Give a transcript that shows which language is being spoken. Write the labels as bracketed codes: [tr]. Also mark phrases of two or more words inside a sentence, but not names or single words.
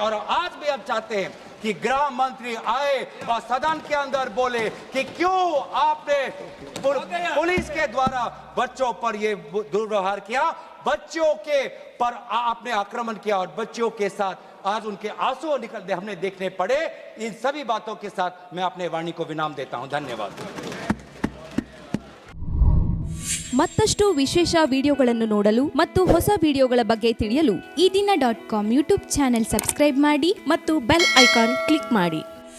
[hi] और आज भी अब चाहते हैं कि गृह मंत्री आए और सदन के अंदर बोले कि क्यों आपने पुलिस के द्वारा बच्चों पर ये दुर्व्यवहार किया, बच्चों के पर आपने आक्रमण किया, और बच्चों के साथ आज उनके आंसू निकलते हमने देखने पड़े। इन सभी बातों के साथ मैं अपने वाणी को विराम देता हूं। धन्यवाद। [kn] ಮತ್ತಷ್ಟು ವಿಶೇಷ ವಿಡಿಯೋಗಳನ್ನು ನೋಡಲು ಮತ್ತು ಹೊಸ ವಿಡಿಯೋಗಳ ಬಗ್ಗೆ ತಿಳಿಯಲು ಈ ದಿನ .com [en] YouTube channel subscribe [kn] ಮಾಡಿ ಮತ್ತು [en] bell icon click [kn] ಮಾಡಿ.